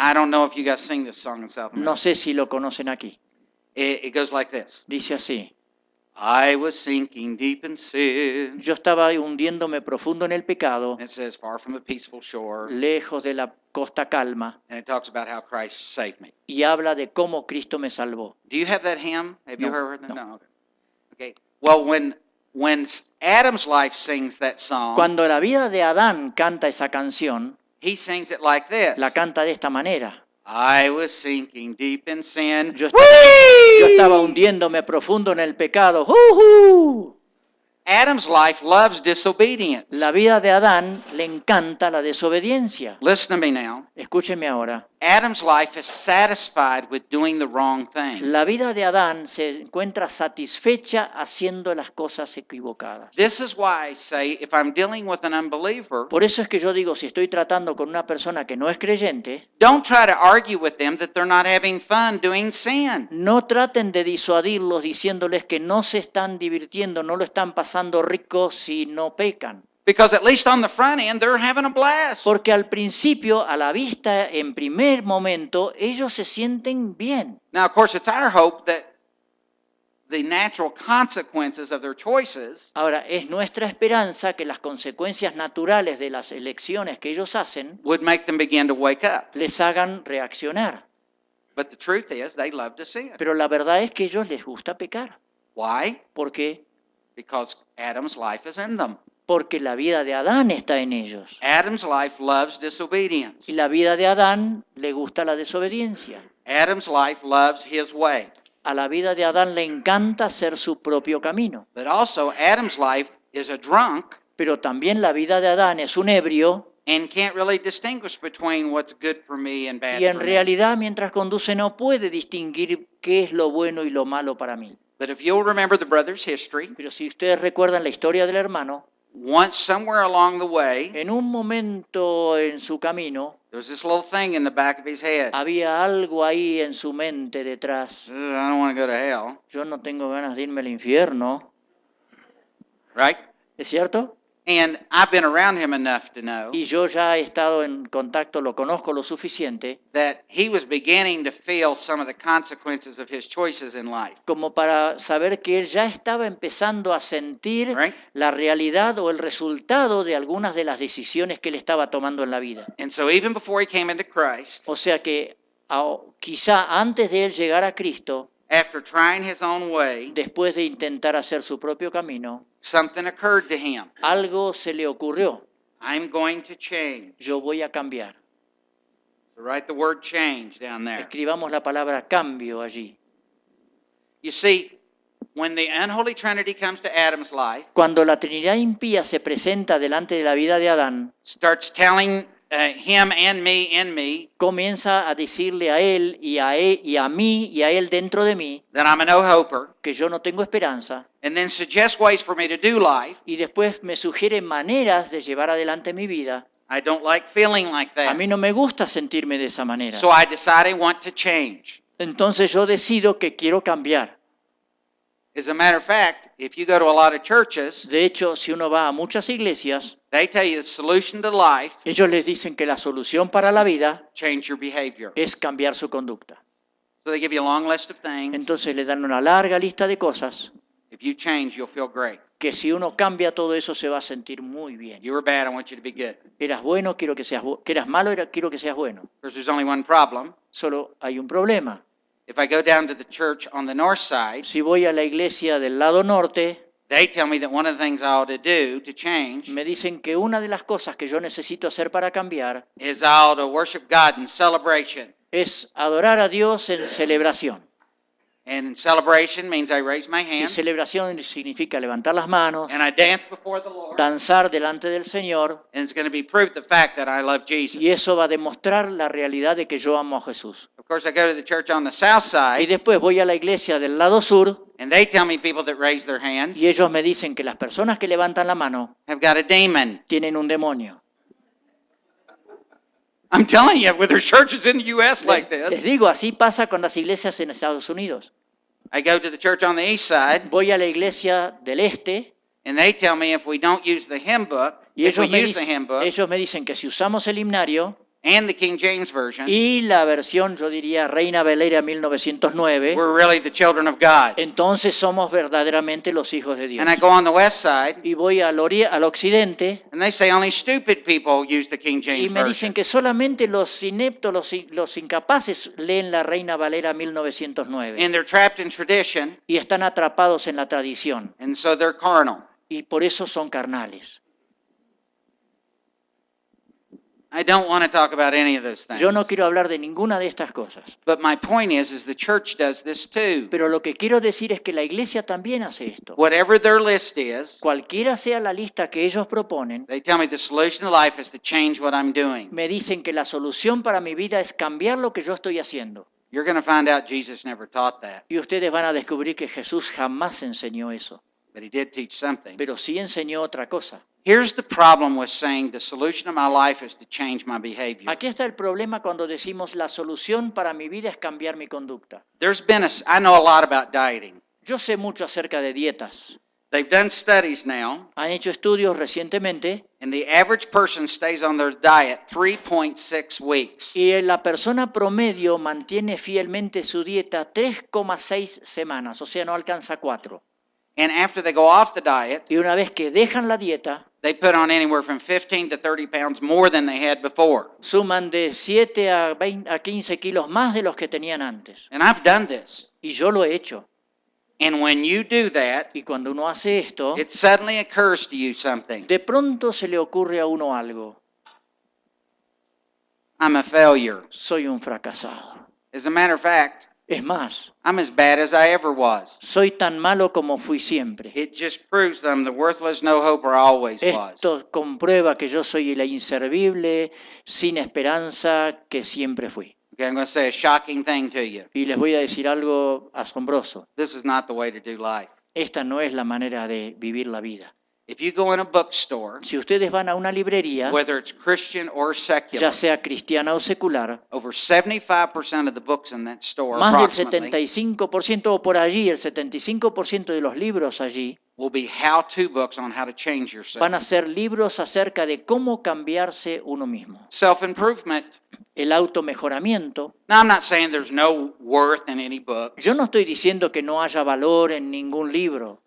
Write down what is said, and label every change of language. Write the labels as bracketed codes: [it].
[en] I don't know if you guys sing this song in South America. [es] No sé si lo conocen aquí. [en] It goes like this. [es] Dice así. [en] I was sinking deep in sin. [es] Yo estaba hundiéndome profundo en el pecado, [en] And it says, far from the peaceful shore. [es] lejos de la costa calma, [en] And it talks about how Christ saved me. [es] y habla de cómo Cristo me salvó. [en] Do you have that hymn? Have you [es] No, [en] heard that? [es] no. [en] Okay. Okay. Well, when Adam's life sings that song, [es] Cuando la vida de Adán canta esa canción, [en] he sings it like this. [es] la canta de esta manera. [en] I was sinking deep in sin. [es] Yo Whee! estaba hundiéndome profundo en el pecado. ¡Jujú! [en] Adam's life loves disobedience. [es] La vida de Adán le encanta la desobediencia. [en] Listen to me now. [es] Escúcheme ahora. [en] Adam's life is satisfied with doing the wrong thing. [es] La vida de Adán se encuentra satisfecha haciendo las cosas equivocadas. [en] This is why I say if I'm dealing with an unbeliever, [es] Por eso es que yo digo, si estoy tratando con una persona que no es creyente, [en] don't try to argue with them that they're not having fun doing sin. [es] no traten de disuadirlos diciéndoles que no se están divirtiendo, no lo están pasando rico si no pecan. [en] Because at least on the front end, they're having a blast. [es] Porque al principio, a la vista, en primer momento, ellos se sienten bien. [en] Now, of course, it's our hope that the natural consequences of their choices [es] Ahora, es nuestra esperanza que las consecuencias naturales de las elecciones que ellos hacen [en] would make them begin to wake up. [es] les hagan reaccionar. [en] But the truth is, they love to sin. [es] Pero la verdad es que a ellos les gusta pecar. [en] Why? [es] ¿Por qué? [en] Because Adam's life is in them. [es] Porque la vida de Adán está en ellos. [en] Adam's life loves disobedience. [es] Y la vida de Adán le gusta la desobediencia. [en] Adam's life loves his way. [es] A la vida de Adán le encanta hacer su propio camino. [en] But also, Adam's life is a drunk [es] Pero también la vida de Adán es un ebrio [en] and can't really distinguish between what's good for me and bad [es] y en [en] for me. [es] realidad mientras conduce no puede distinguir qué es lo bueno y lo malo para mí. [en] But if you'll remember the brother's history, [es] Pero si ustedes recuerdan la historia del hermano, [en] once somewhere along the way, [es] en un momento en su camino [en] there was this little thing in the back of his head. [es] había algo ahí en su mente detrás. [en] I don't want to go to hell, [es] Yo no tengo ganas de irme al infierno, [en] right? [es] ¿es cierto? [en] And I've been around him enough to know [es] Y yo ya he estado en contacto, lo conozco lo suficiente, [en] that he was beginning to feel some of the consequences of his choices in life, [es] como para saber que él ya estaba empezando a sentir [en] right? [es] la realidad o el resultado de algunas de las decisiones que él estaba tomando en la vida. [en] And so even before he came into Christ, [es] O sea que quizá antes de él llegar a Cristo, [en] after trying his own way, [es] después de intentar hacer su propio camino, [en] something occurred to him. [es] algo se le ocurrió. [en] I'm going to change. [es] Yo voy a cambiar. [en] So write the word change down there. [es] Escribamos la palabra cambio allí. [en] You see, when the unholy Trinity comes to Adam's life, [es] Cuando la Trinidad impía se presenta delante de la vida de Adán, [en] starts telling him and me [es] comienza a decirle a él y a mí y a él dentro de mí [en] that I'm a no-hoper, [es] que yo no tengo esperanza, [en] and then suggests ways for me to do life. [es] y después me sugiere maneras de llevar adelante mi vida. [en] I don't like feeling like [es] A [en] that. [es] mí no me gusta sentirme de esa manera. [en] So I decide I want to change. [es] Entonces yo decido que quiero cambiar. [en] As a matter of fact, if you go to a lot of churches, [es] De hecho, si uno va a muchas iglesias, [en] they tell you the solution to life, [es] ellos les dicen que la solución para la vida [en] change your behavior. [es] es cambiar su conducta. [en] So they give you a long list of things. [es] Entonces le dan una larga lista de cosas [en] If you change, you'll feel great. [es] que si uno cambia todo eso se va a sentir muy bien. [en] You were bad, I want you to be good. [es] Eras bueno, quiero que seas que eras malo, quiero que seas bueno. [en] Of course, there's only one problem. [es] Solo hay un problema. [en] If I go down to the church on the north side, [es] Si voy a la iglesia del lado norte, [en] they tell me that one of the things I ought to do to change [es] me dicen que una de las cosas que yo necesito hacer para cambiar [en] is I ought to worship God in celebration. [es] es adorar a Dios en celebración. [en] And celebration means I raise my [es] Y [en] hands [es] celebración significa levantar las manos, [en] and I dance before the Lord. [es] danzar delante del Señor, [en] And it's going to be proof the fact that I love Jesus. [es] y eso va a demostrar la realidad de que yo amo a Jesús. [en] Of course, I go to the church on the south [es] Y [en] side, [es] después voy a la iglesia del lado sur [en] and they tell me people that raise their hands [es] y ellos me dicen que las personas que levantan la mano [en] have got a demon. [es] tienen un demonio. [en] I'm telling you, with there's churches in the U.S. like [es] Les [en] this. [es] digo, así pasa con las iglesias en Estados Unidos. [en] I go to the church on the east side, [es] Voy a la iglesia del este [en] and they tell me if we don't use the hymn book, [es] y [en] if we [es] ellos [en] use the hymn book [es] me dicen que si usamos el himnario [en] and the King James Version, [es] y la versión, yo diría, Reina Valera 1909, [en] we're really the children of God. [es] entonces somos verdaderamente los hijos de Dios. [en] And I go on the west side, [es] Y voy al occidente [en] and they say only stupid people use the King [es] y [en] James [es] me dicen [en] Version. [es] que solamente los ineptos, los incapaces leen la Reina Valera 1909 [en] And they're trapped in tradition, [es] y están atrapados en la tradición [en] and so they're carnal. [es] y por eso son carnales. [en] I don't want to talk about any of those things. [es] Yo no quiero hablar de ninguna de estas cosas, [en] But my point is the church does this too. [es] pero lo que quiero decir es que la iglesia también hace esto. [en] Whatever their list is, [es] Cualquiera sea la lista que ellos proponen, [en] they tell me the solution to life is to change what I'm doing. [es] me dicen que la solución para mi vida es cambiar lo que yo estoy haciendo. [en] You're going to find out Jesus never taught that, [es] Y ustedes van a descubrir que Jesús jamás enseñó eso, [en] but he did teach something. [es] pero sí enseñó otra cosa. [en] Here's the problem with saying the solution of my life is to change my behavior. [es] Aquí está el problema cuando decimos la solución para mi vida es cambiar mi conducta. [en] I know a lot about dieting. [es] Yo sé mucho acerca de dietas. [en] They've done studies now, [es] Han hecho estudios recientemente [en] and the average person stays on their diet 3.6 weeks. [es] y la persona promedio mantiene fielmente su dieta 3,6 semanas, o sea, no alcanza 4. [en] And after they go off the diet, [es] Y una vez que dejan la dieta, [en] they put on anywhere from 15 to 30 pounds more than they had before. [es] Suman de 7 a 20, a 15 kilos más de los que tenían antes. [en] And I've done this. [es] Y yo lo he hecho. [en] And when you do that, [es] Y cuando uno hace esto, [en] it suddenly occurs to you something. [es] de pronto se le ocurre a uno algo. [en] I'm a failure. [es] Soy un fracasado. [en] As a matter of fact, [es] Es más, [en] I'm as bad as I ever was. [es] soy tan malo como fui siempre. [en] It just proves that I'm the worthless, no hope, or always was. [es] Esto comprueba que yo soy el inservible, sin esperanza que siempre fui. [en] Okay, I'm going to say a shocking thing to you. [es] Y les voy a decir algo asombroso. [en] This is not the way to do life. [es] Esta no es la manera de vivir la vida. [en] If you go in a bookstore, [es] Si ustedes van a una librería, [en] whether it's Christian or secular, [es] ya sea cristiana o secular, [en] over 75% of the books in that store, [es] más del [en] approximately, [es] 75% o por allí, el 75% de los libros allí [en] will be how-to books on how to change yourself. [es] van a ser libros acerca de cómo cambiarse uno mismo. [en] Self-improvement. [es] El automejoramiento. [en] Now, I'm not saying there's no worth in any books. [es] Yo no estoy diciendo que no haya valor en ningún libro.